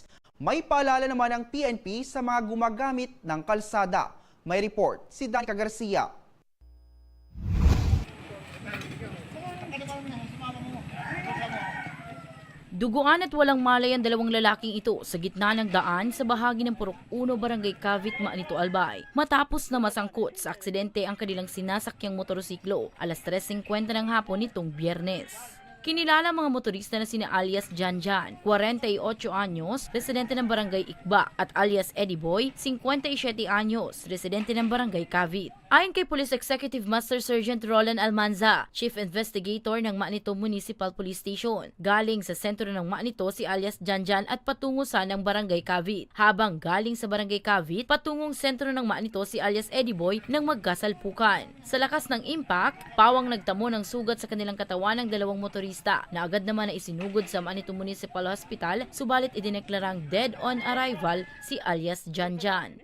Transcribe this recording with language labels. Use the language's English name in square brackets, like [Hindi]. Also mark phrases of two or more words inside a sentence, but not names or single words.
[Filipino] May paalala naman ang PNP sa mga gumagamit ng kalsada. May report si Danica Garcia. Duguan at walang malay ang dalawang lalaking ito sa gitna ng daan sa bahagi ng Purok 1, Barangay Cavite, Manito Albay. Matapos na masangkot sa aksidente ang kanilang sinasakyang motorsiklo alas 3:50 ng hapon nitong Biyernes. Kinilala mga motorista na sina alias Janjan, 48 anyos, residente ng Barangay Ikba, at alias Eddie Boy, 57 anyos, residente ng Barangay Cavite. Ayon kay Police Executive Master Sergeant Roland Almanza, Chief Investigator ng Manito Municipal Police Station, galing sa sentro ng Manito si alias Janjan at patungo sa ng Barangay Cavite, habang galing sa Barangay Cavite patungong sentro ng Manito si alias Eddie Boy nang magkasalpukan. Sa lakas ng impact, pawang nagtamo ng sugat sa kanilang katawan ng dalawang motorista na agad naman na isinugod sa Manito Municipal Hospital, subalit idineklarang [English] dead on arrival [Filipino] si alias Janjan.